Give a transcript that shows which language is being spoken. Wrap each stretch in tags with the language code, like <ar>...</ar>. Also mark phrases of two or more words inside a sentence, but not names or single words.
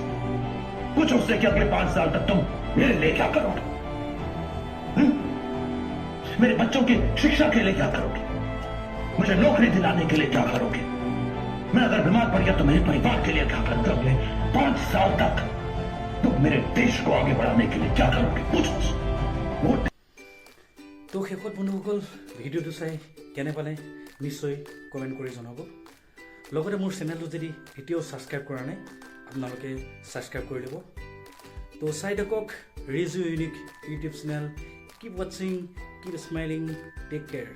<hi>पूछो उससे कि अगले 5 साल तक तुम मेरे लिए क्या करोगे, मेरे बच्चों की शिक्षा के लिए क्या करोगे, मुझे नौकरी दिलाने के लिए क्या करोगे, मैं अगर बीमार पड़ गया तो मेरे परिवार के लिए क्या करोगे, अगले 5 साल तक तुम मेरे देश को आगे बढ़ाने के लिए क्या करोगे, पूछो। वोट</hi> <as>তো শেষত বন্ধুসকল ভিডিঅ'টো চাই কেনে পালে নিশ্চয় কমেণ্ট কৰি জনাব। লগতে মোৰ চেনেলটো যদি এতিয়াও ছাবস্ক্ৰাইব কৰা নাই আপোনালোকে ছাবস্ক্ৰাইব কৰি দিব। তো চাই থাকক ৰিজু ইউনিক ইউটিউব চেনেল।</as> <en>Keep watching, keep smiling, take care.</en>